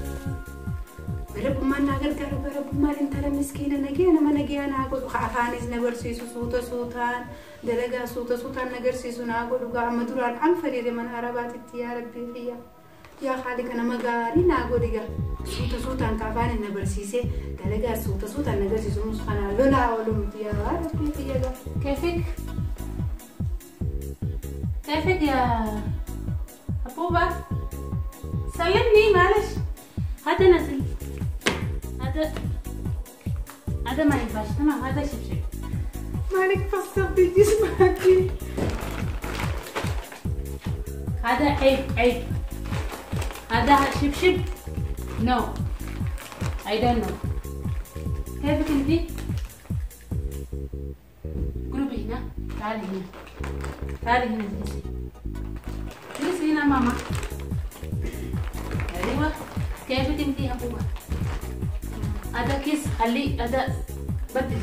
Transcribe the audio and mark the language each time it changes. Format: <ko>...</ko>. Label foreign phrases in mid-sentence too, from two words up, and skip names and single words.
<om>Barabummaan naa gargaaru barabummaan intala miskiina nagee nama nagee naa godhu afaanis na barsiisu suuta suutaan dalagaa suuta suutaan na garsiisu naa godhu amma duraan an fedhe mana arabaatitti</om> <ar>يا ربي</ar> <om>xiyya. Yaa haali kana magaarii naa godhi gaa suuta suutaan afaanis na barsiisee dalagaa suuta suutaan na garsiisu nus kanaa lolaa oolumti</om> <ar>يا ربي</ar> <om>xiyya gaa.</om> <ar>كيفك يا أبوبا؟ سلمني معلش. هذا نزل. هذا ما ينفعش تمام هذا شبشب. مالك فصل بجسمك. هذا عيب. هذا شبشب.</ar> <en>No. I don't know.</en> <ar>كيفك انتي؟ قربي هنا. تعالي هنا. تعالي هنا جلسي هنا ماما. ايوه كيفك انتي يا بابا؟ هذا كيس خليه هذا بدلي.</ar>